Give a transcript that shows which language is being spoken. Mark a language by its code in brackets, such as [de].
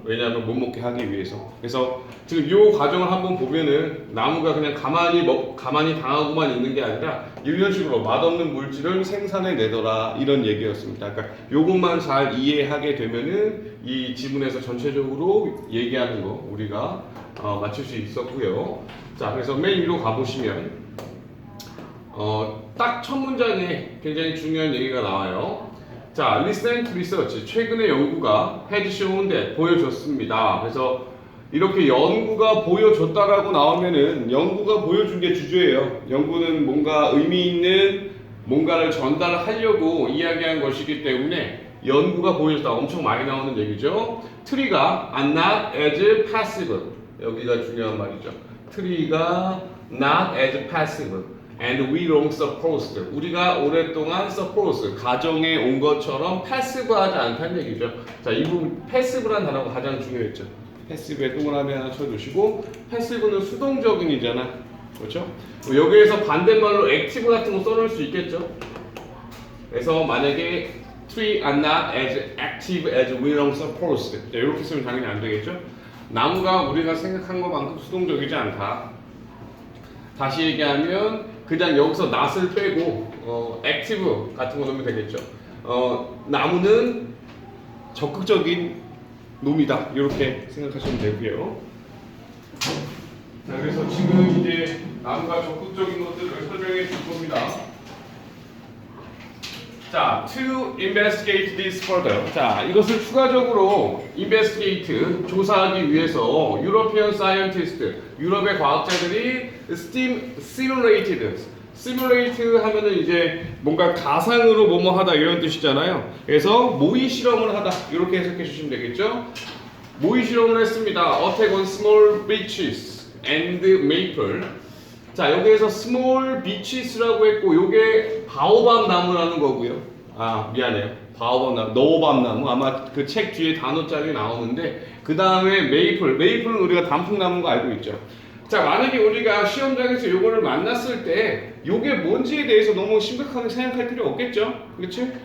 [ko] 왜냐하면 못 먹게 하기 위해서. 그래서 지금 이 과정을 한번 보면은 나무가 그냥 가만히 당하고만 있는 게 아니라 이런 식으로 맛없는 물질을 생산해내더라 이런 얘기였습니다. 그러니까 이것만 잘 이해하게 되면은 이 지문에서 전체적으로 얘기하는 거 우리가 맞출 수 있었고요. 자, 그래서 맨 위로 가보시면 딱 첫 문장에 굉장히 중요한 얘기가 나와요. [en] 자, recent research, [ko] 최근의 연구가 [en] had shown that, [ko] 보여줬습니다. 그래서 이렇게 연구가 보여줬다라고 나오면은 연구가 보여준 게 주제예요. 연구는 뭔가 의미 있는 뭔가를 전달하려고 이야기한 것이기 때문에 연구가 보여줬다. 엄청 많이 나오는 얘기죠. 트리가 [en] are not as passive. [ko] 여기가 중요한 말이죠. 트리가 [en] not as passive. And we long supposed. [ko] 우리가 오랫동안 suppose, 가정에 온 것처럼 패시브하지 않다는 얘기죠. 자, 이 부분 패시브라는 단어가 가장 중요했죠. 패시브에 동그라미 하나 쳐주시고 패시브는 수동적인이잖아. 그렇죠? 여기에서 반대말로 액티브 같은 거 써놓을 수 있겠죠. 그래서 만약에 [en] tree are not as active as we long supposed. [ko] 자, 이렇게 쓰면 당연히 안 되겠죠. 나무가 우리가 생각한 것만큼 수동적이지 않다. 다시 얘기하면 그냥 여기서 not을 빼고 active 같은 거 넣으면 되겠죠. 나무는 적극적인 놈이다 이렇게 생각하시면 되고요. 자, 그래서 지금 이제 나무가 적극적인 것들을 설명해 줄 겁니다. [en] 자, to investigate this further. [ko] 자, 이것을 추가적으로 investigate, 조사하기 위해서 [en] European scientists, [ko] 유럽의 과학자들이 simulate 하면은 이제 뭔가 가상으로 뭐뭐 하다 이런 뜻이잖아요. 그래서 모의 실험을 하다 이렇게 해석해 주시면 되겠죠. 모의 실험을 했습니다. [en] Attack on small beeches and maple. [ko] 자, 여기에서 [en] small beeches [ko] 라고 했고 요게 바오밥 나무라는 거고요. 아, 미안해요. 바오밥 나무, 노밥 나무. 아마 그 책 뒤에 단어짜리 나오는데 그 다음에 메이플은 우리가 단풍나무인 거 알고 있죠. 자, 만약에 우리가 시험장에서 요거를 만났을 때 요게 뭔지에 대해서 너무 심각하게 생각할 필요 없겠죠? 그렇지?